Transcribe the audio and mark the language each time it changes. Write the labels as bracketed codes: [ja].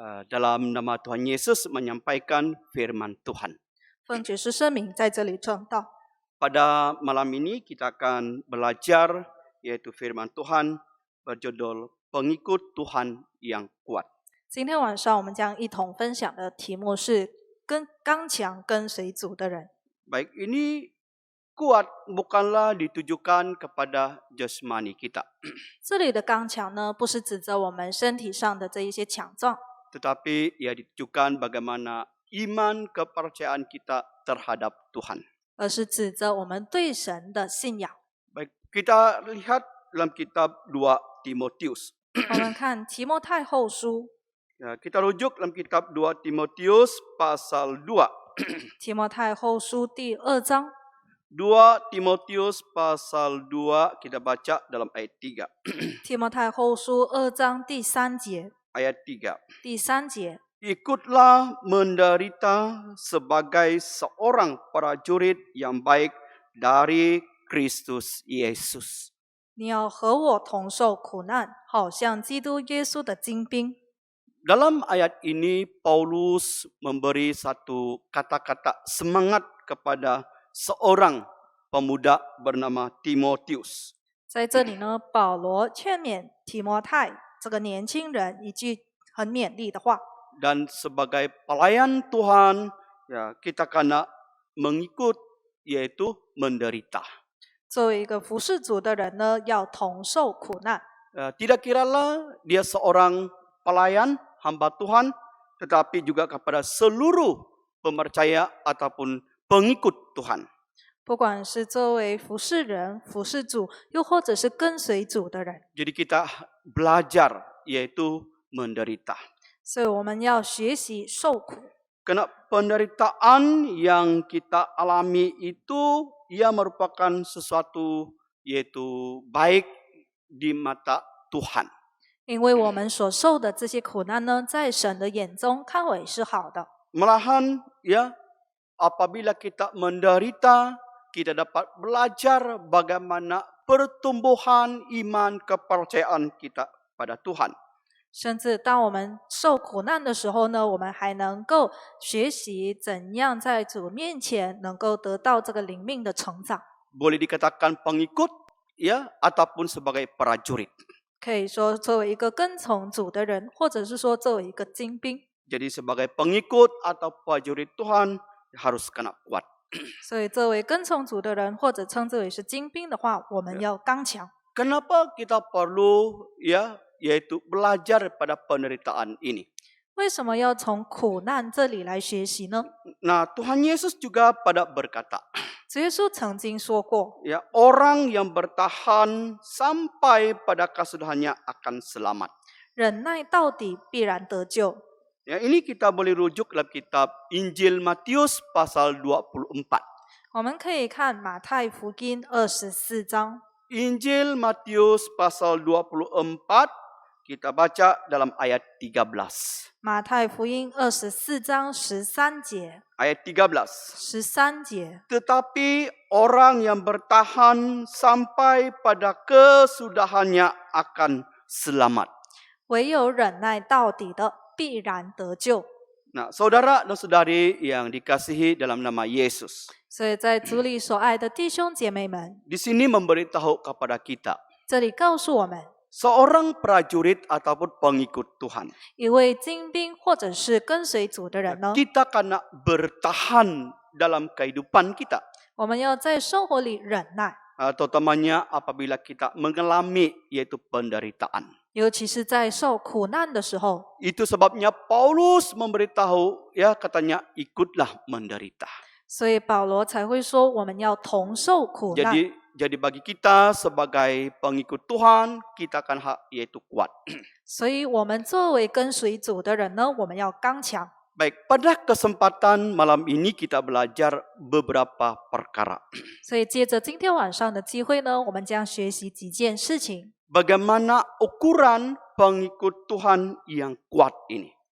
[ms] Dalam nama Tuhan Yesus menyampaikan firman Tuhan. [zh] 奉爵士声明在这里正道。 [ms] Pada malam ini kita akan belajar yaitu firman Tuhan berjudul Pengikut Tuhan yang Kuat. [zh] 今天晚上我们将一同分享的题目是刚强跟随主的人。 [ms] Baik, ini kuat bukanlah ditujukan kepada jasmani kita, [zh] 这里的刚强呢，不是指着我们身体上的这一些强壮， [ms] tetapi ia ditujukan bagaimana iman kepercayaan kita terhadap Tuhan. [zh] 而是指着我们对神的信仰。 [ms] Baik, kita lihat dalam kitab 2 Timotius. [zh] 我们看提摩太后书， [ms] Ya, kita rujuk dalam kitab 2 Timotius pasal 2. [zh] 提摩太后书第2章， [ms] 2 Timotius pasal 2 kita baca dalam ayat 3. [zh] 提摩太后书2章第3节， [ms] Ayat 3. [zh] 第3节， [ms] Ikutlah menderita sebagai seorang prajurit yang baik dari Kristus Yesus. [zh] 你要和我同受苦难，好像基督耶稣的精兵。 [ms] Dalam ayat ini Paulus memberi satu kata-kata semangat kepada seorang pemuda bernama Timotius. [zh] 在这里呢，保罗劝勉提摩太这个年轻人一句很勉励的话。 [ms] Dan sebagai pelayan Tuhan, ya kita kena mengikut yaitu menderita. [zh] 作为一个服侍主的人呢，要同受苦难。 [ms] Tidak kiralah dia seorang pelayan hamba Tuhan, tetapi juga kepada seluruh pemercaya ataupun pengikut Tuhan. [zh] 不管是作为服侍人、服侍主，又或者是跟随主的人， [ms] Jadi kita belajar yaitu menderita. [zh] 所以我们要学习受苦。 [ms] Karena penderitaan yang kita alami itu ia merupakan sesuatu yaitu baik di mata Tuhan. [zh] 因为我们所受的这些苦难呢，在神的眼中看为是好的。 [ms] Malahan ya apabila kita menderita, kita dapat belajar bagaimana pertumbuhan iman kepercayaan kita pada Tuhan. [zh] 甚至当我们受苦难的时候呢，我们还能够学习怎样在主面前能够得到这个灵命的成长。 [ms] Boleh dikatakan pengikut ya ataupun sebagai prajurit. [zh] 可以说作为一个跟从主的人，或者是说作为一个精兵。 [ms] Jadi sebagai pengikut atau prajurit Tuhan harus kena kuat. [zh] 所以作为跟从主的人，或者称之为是精兵的话，我们要刚强。 [ms] Kenapa kita perlu ya yaitu belajar pada penderitaan ini? [zh] 为什么要从苦难这里来学习呢？ [ms] Nah, Tuhan Yesus juga pada berkata, [zh] 主耶稣曾经说过， [ms] ya orang yang bertahan sampai pada kesudahannya akan selamat. [zh] 忍耐到底必然得救。 [ms] Ya, ini kita boleh rujuk dalam kitab Injil Matius pasal 24. [zh] 我们可以看马太福音24章， [ms] Injil Matius pasal 24 kita baca dalam ayat 13. [zh] 马太福音24章13节， [ms] Ayat 13. [zh] 13节。 [ms] Tetapi orang yang bertahan sampai pada kesudahannya akan selamat. [zh] 唯有忍耐到底的，必然得救。 [ms] Nah, saudara dan saudari yang dikasihi dalam nama Yesus. [zh] 所以在主里所爱的弟兄姐妹们， [ms] Di sini memberitahu kepada kita, [zh] 这里告诉我们， [ms] seorang prajurit ataupun pengikut Tuhan. [zh] 一位精兵或者是跟随主的人呢， [ms] Kita kena bertahan dalam kehidupan kita. [zh] 我们要在生活里忍耐， [ms] Terutamanya apabila kita mengalami yaitu penderitaan. [zh] 尤其是在受苦难的时候。 [ms] Itu sebabnya Paulus memberitahu ya katanya ikutlah menderita. [zh] 所以保罗才会说，我们要同受苦难。 [ms] Jadi bagi kita sebagai pengikut Tuhan, kita akan yaitu kuat. [zh] 所以我们作为跟随主的人呢，我们要刚强。 [ms] Baik, pada kesempatan malam ini kita belajar beberapa perkara. [zh] 所以借着今天晚上的机会呢，我们将学习几件事情。 [ms] Bagaimana ukuran pengikut Tuhan yang kuat ini?